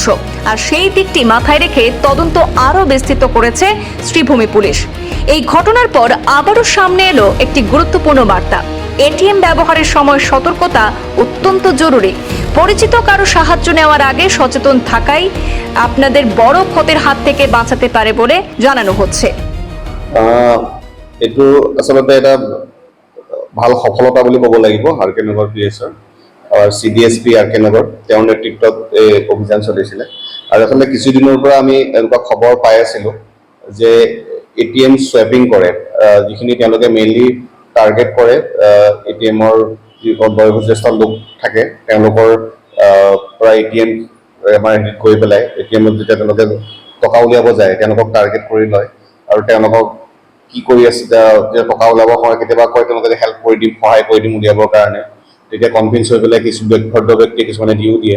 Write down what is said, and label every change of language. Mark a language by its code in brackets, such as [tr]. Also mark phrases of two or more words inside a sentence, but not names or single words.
[bn] আর সেই দিকটি মাথায় রেখে তদন্ত আরও বিস্তৃত করেছে শ্রীভূমি পুলিশ। এই ঘটনার পর আবারও সামনে এলো একটি গুরুত্বপূর্ণ বার্তা। এটিএম ব্যবহারের সময় সতর্কতা অত্যন্ত জরুরি। পরিচিত কারো সাহায্য নেওয়ার আগে সচেতন থাকাই আপনাদের বড় ক্ষতির হাত থেকে বাঁচাতে পারে বলে জানানো হচ্ছে। [as] এইটো আচলতে এটা ভাল সফলতা বুলি ক'ব লাগিব আৰ কে নগৰ পিএছৰ আৰু CDSP আৰ কে নগৰ তেওঁৰ নেতৃত্বত এই অভিযান চলিছিলে। আৰু আচলতে কিছুদিনৰ পৰা আমি এনেকুৱা খবৰ পাই আছিলোঁ যে [en] ATM swiping [as] কৰে, যিখিনি তেওঁলোকে [en] mainly target [as] কৰে এটিএমৰ যি বয়োজ্যেষ্ঠ লোক থাকে তেওঁলোকৰ পৰা এটিএম আমাৰ গৈ পেলাই এটিএমত যেতিয়া তেওঁলোকে টকা উলিয়াব যায় তেওঁলোকক টাৰ্গেট কৰি লয় আৰু তেওঁলোকক কি কৰি আছে যে টকা ওলাব হয় কেতিয়াবা কয় তেওঁলোকে হেল্প কৰি দিম, সহায় কৰি দিম উলিয়াবৰ কাৰণে, তেতিয়া কনভিন্স হৈ পেলাই কিছু ভদ্ৰ ব্যক্তি কিছুমানে দিও দিয়ে।